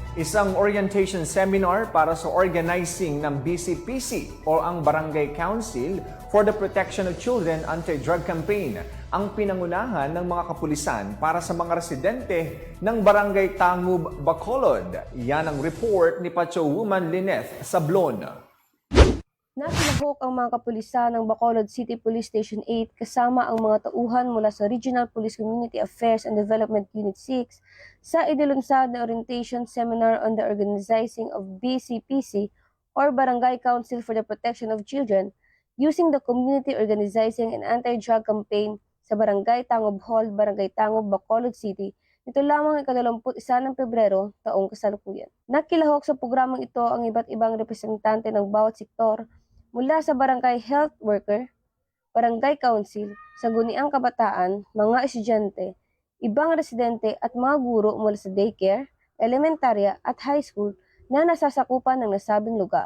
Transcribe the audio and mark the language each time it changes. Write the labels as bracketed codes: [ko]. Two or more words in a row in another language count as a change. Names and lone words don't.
[tl] Isang [en] orientation seminar [tl] para sa organizing ng BCPC o ang Barangay Council for the Protection of Children Anti-Drug Campaign ang pinangunahan ng mga kapulisan para sa mga residente ng Barangay Tangub, Bacolod. Yan ang report ni Pacho Woman Lineth Sablon. Nasilahok ang mga kapulisan ng Bacolod City Police Station 8 kasama ang mga tauhan mula sa Regional Police Community Affairs and Development Unit 6 sa inilunsad na [en] orientation seminar on the organizing of BCPC or Barangay Council for the Protection of Children using the community organizing and anti-drug campaign [tl] sa Barangay Tangub Hall, Barangay Tangub, Bacolod City nito lamang ika-21 ng Pebrero taong kasalukuyan. Nakilahok sa programang ito ang iba't ibang representante ng bawat sektor mula sa barangay health worker, barangay council, sangguniang kabataan, mga estudyante, ibang residente at mga guro mula sa daycare, elementarya at [en] high school [tl] na nasasakupan ng nasabing lugar.